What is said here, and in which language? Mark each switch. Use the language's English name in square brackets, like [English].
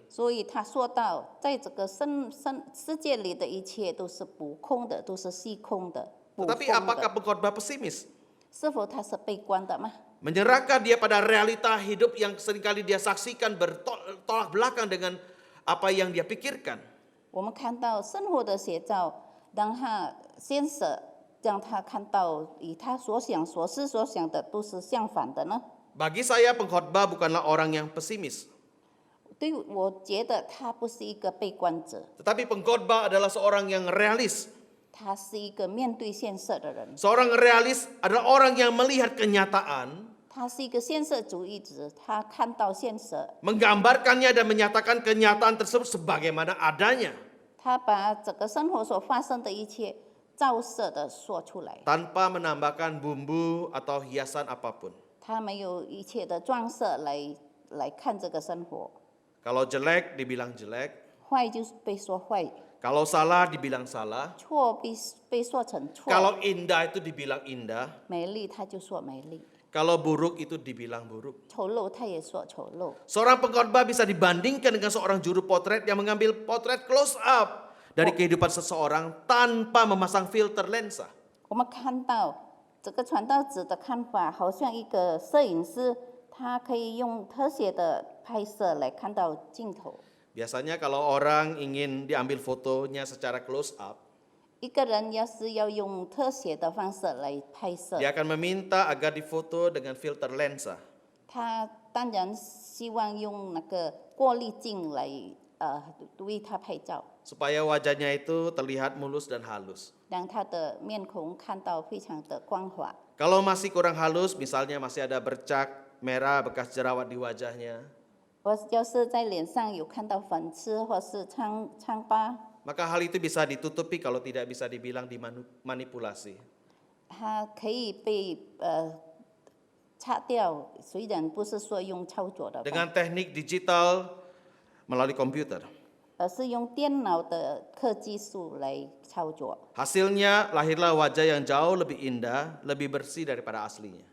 [Chinese] 所以他说到，在这个世界里的一切都是补空的，都是虚空的、捕风 [Indonesian] Tetapi apakah [Chinese] 的。 [Indonesian] pengkhotbah pesimis? [Chinese] 是否他是悲观的吗？ [Indonesian] Menyerahkah dia pada realita hidup yang seringkali dia saksikan bertolak belakang dengan apa yang dia pikirkan? [Chinese] 我们看到生活的写照，让他先舍，让他看到与他所想、所思、所想的都是相反的呢？ [Indonesian] Bagi saya pengkhotbah bukanlah orang yang pesimis. [Chinese] 对，我觉得他不是一个悲观者， [Indonesian] Tetapi pengkhotbah adalah seorang yang realis. [Chinese] 他是一个面对现实的人， [Indonesian] Seorang realis adalah orang yang melihat kenyataan, [Chinese] 他是一个现实主义者，他看到现实， [Indonesian] menggambarkannya dan menyatakan kenyataan tersebut sebagaimana adanya, [Chinese] 他把整个生活所发生的一切照射的说出来， [Indonesian] tanpa menambahkan bumbu atau hiasan apapun. [Chinese] 他没有一切的装饰来看这个生活， [Indonesian] Kalau jelek dibilang jelek, [Chinese] 坏就是被说坏， [Indonesian] kalau salah dibilang salah, [Chinese] 错被说成错， [Indonesian] kalau indah itu dibilang indah, [Chinese] 美丽他就说美丽， [Indonesian] kalau buruk itu dibilang buruk. [Chinese] 丑陋他也说丑陋。 [Indonesian] Seorang pengkhotbah bisa dibandingkan dengan seorang juru potret yang mengambil potret close up dari kehidupan seseorang tanpa memasang filter lensa. [Chinese] 我们看到这个传道者的看法，好像一个摄影师，他可以用特写的拍摄来看到镜头。 [Indonesian] Biasanya kalau orang ingin diambil fotonya secara close up, [Chinese] 一个人要是要用特写的方式来拍摄， [Indonesian] dia akan meminta agar difoto dengan filter lensa. [Chinese] 他当然希望用那个过滤镜来为他拍照， [Indonesian] Supaya wajahnya itu terlihat mulus dan halus. [Chinese] 让他的面孔看到非常的光滑。 [Indonesian] Kalau masih kurang halus, misalnya masih ada bercak merah bekas jerawat di wajahnya, [Chinese] 我要是在脸上有看到粉刺或是疮疤， [Indonesian] maka hal itu bisa ditutupi kalau tidak bisa dibilang dimanipulasi. [Chinese] 它可以被擦掉，虽然不是说用操作的方 [Indonesian] Dengan teknik digital melalui komputer. [Chinese] 而是用电脑的科技术来操作。 [Indonesian] Hasilnya lahirlah wajah yang jauh lebih indah, lebih bersih daripada aslinya.